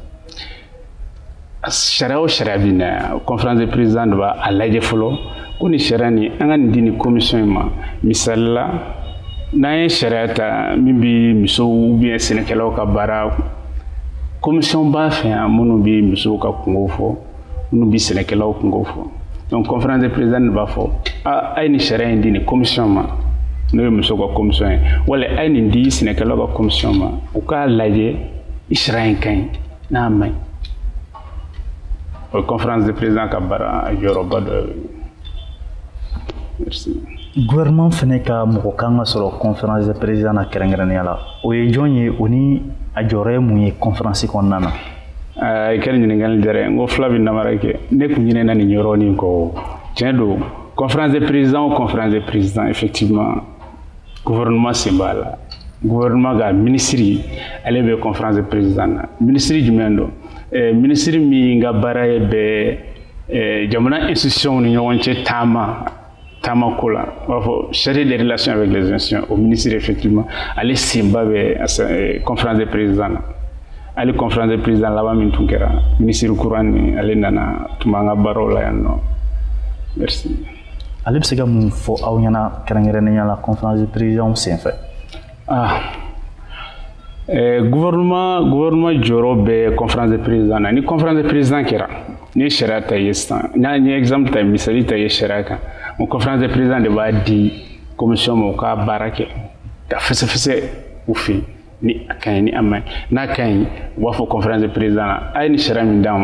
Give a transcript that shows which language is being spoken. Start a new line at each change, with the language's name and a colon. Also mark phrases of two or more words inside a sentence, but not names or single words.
Bambara: sariya o sariya bɛ na
French: conférence des présidents
Bambara: de b'a lajɛ fɔlɔ ko ni sariya nin an ka nin di ni commission in ma misali la n'an ye sariya ta min bɛ musow
French: ou bien
Bambara: sɛnɛkɛlaw ka baara commission b'a fɛ yan minnu bɛ musow ka kungo fɔ minnu bɛ sɛnɛkɛlaw kungo fɔ donc
French: conférence des présidents
Bambara: de b'a fɔ a ye nin sariya in di ni commission ma n'o ye musow ka commission ye wala a ye nin di sɛnɛkɛlaw ka commission ma u k'a lajɛ i sariya in ka ɲi n'a ma ɲi o ye
French: conférence des présidents
Bambara: ka baara jɔyɔrɔba dɔ ye.
French: Merci.
Bambara: Gouvernement fɛnɛ ka mɔgɔ kan ka sɔrɔ
French: conférence des présidents
Bambara: na kɛrɛnkɛrɛnnenya la o ye jɔn ye o ni a jɔyɔrɔ ye mun ye conférence kɔnɔna na. I kɛra ɲininkali diyara n ko fila bɛ namara kɛ ne kun ɲinɛna nin yɔrɔnin kɔ tiɲɛ don
French: conférence des présidents ou conférence des présidents effectivement gouvernement
Bambara: sen b'a la gouvernement ka ministre ale bɛ
French: conférence des présidents
Bambara: na ministre jumɛn don ministre min ka baara ye bɛ jamana institution ni ɲɔgɔn cɛ taama ko la
French: on va
Bambara: fɔ
French: chargé des relations avec les institutions au ministère effectivement
Bambara: ale senba bɛ
French: conférence des présidents
Bambara: na ale
French: conférence des présidents
Bambara: laban min tun kɛra ministre kura ni ale nana tuma an ka baaraw la yan nɔ merci. ale bɛ se ka mun fɔ aw ɲɛna kɛrɛnkɛrɛnnenya la
French: conférence des présidents
Bambara: senfɛ. Gouvernement jɔyɔrɔ bɛ
French: conférence des présidents
Bambara: na ni
French: conférence des présidents
Bambara: kɛra ni ye sariya ta ye sisan n ye exemple ta misali ta ye sariya kan o
French: conférence des présidents
Bambara: de b'a di commission ma u ka baara kɛ ka fɛsɛfɛsɛ u fɛ ni a ka ɲi ni a ma ɲi n'a ka ɲi u b'a fɔ
French: conférence des présidents
Bambara: na a ye ni sariya min d'an